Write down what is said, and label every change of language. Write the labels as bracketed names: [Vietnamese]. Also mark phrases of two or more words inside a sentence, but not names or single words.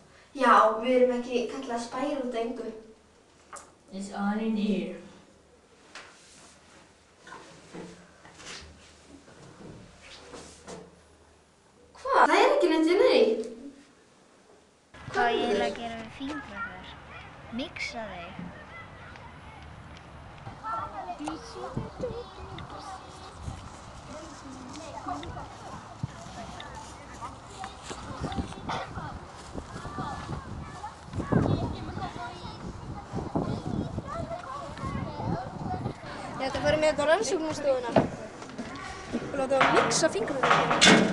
[Icelandic] Já, við erum ekki kallað spæjar út af engu. [English] It's on in here. [Icelandic] Hvað? Það er ekki neitt inni í. Hvað á ég eiginlega að gera við fingraför? Mixa þau? Ég ætla að fara með þetta á rannsóknarstofuna og láta að mixa fingraförina.